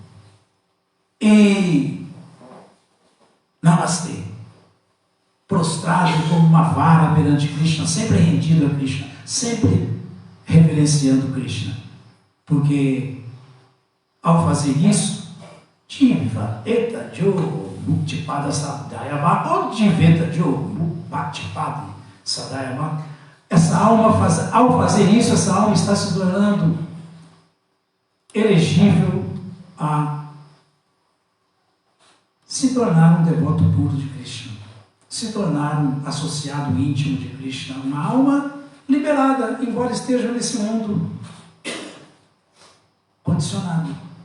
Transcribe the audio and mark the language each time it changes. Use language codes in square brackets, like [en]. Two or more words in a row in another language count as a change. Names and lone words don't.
[pt] e Namastê, prostrado como uma vara perante Krishna, sempre rendido a Krishna, sempre reverenciando Krishna, porque ao fazer isso, [sa] Jiva eta jo muktipada sadayava, ou Jiveta jo muktipada sadayava, [pt] essa alma, ao fazer isso, essa alma está se tornando elegível a se tornar um devoto puro de Krishna, se tornar um associado íntimo de Krishna, uma alma liberada, embora esteja nesse mundo condicionado.